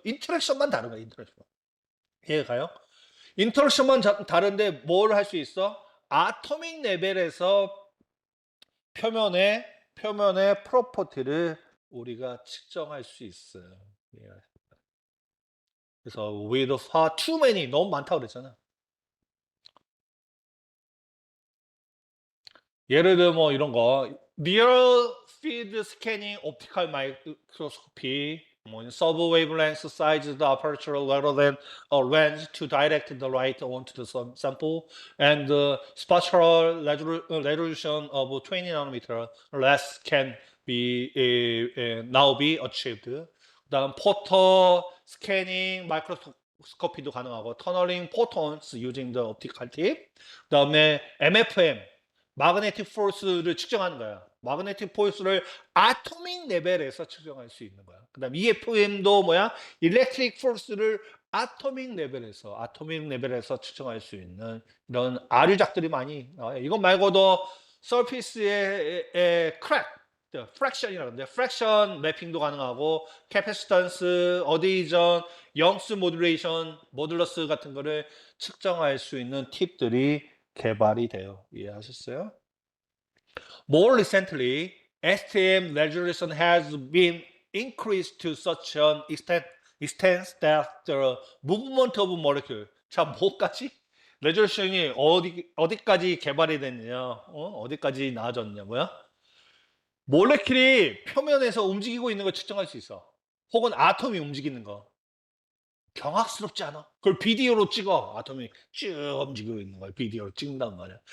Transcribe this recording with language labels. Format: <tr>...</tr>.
<ko>인터랙션만 다른 거야, 인터랙션. 이해가요? 인터랙션만 다른데 뭘 할 수 있어? 아토믹 레벨에서 표면의 프로퍼티를 우리가 측정할 수 있어요. 그래서</ko> <en>with far too many</en> <ko>너무 많다고 그랬잖아. 예를 들어 뭐 이런 거</ko> <en>near field scanning optical microscopy 뭐 sub wavelength size the aperture rather than a lens to direct the light onto the sample and the spatial resolution of 20 nanometer less can be now be achieved.</en> <ko>그다음 포토 스캐닝 마이크로스코피도 가능하고 터널링 포톤스</ko> <en>using the optical tip.</en> <ko>그다음에 MFM 마그네틱 포스를 측정하는 거야. 마그네틱 포스를 아토믹 레벨에서 측정할 수 있는 거야. 그다음 EFM도 뭐야? 일렉트릭 포스를 아토믹 레벨에서 측정할 수 있는 이런 아류작들이 많이 나와요. 이것 말고도 서피스의 크랙, 프랙션이라고 하는데 프랙션 매핑도 가능하고 캐패시턴스, 어데이전, 영스 모듈레이션, 모듈러스 같은 거를 측정할 수 있는 팁들이 개발이 돼요. 이해하셨어요?</ko> <en>More recently, STM resolution has been increased to such an extent that the movement of molecule.</en> <ko>자, 뭐까지? 레졸루션이 어디까지 개발이 됐냐? 어디까지 나아졌냐? 뭐야? 몰레킬이 표면에서 움직이고 있는 걸 측정할 수 있어. 혹은 아톰이 움직이는 거. 경악스럽지 않아? 그걸 비디오로 찍어. 아톰이 쭉 움직이고 있는 걸 비디오로 찍는단 말이야.</ko>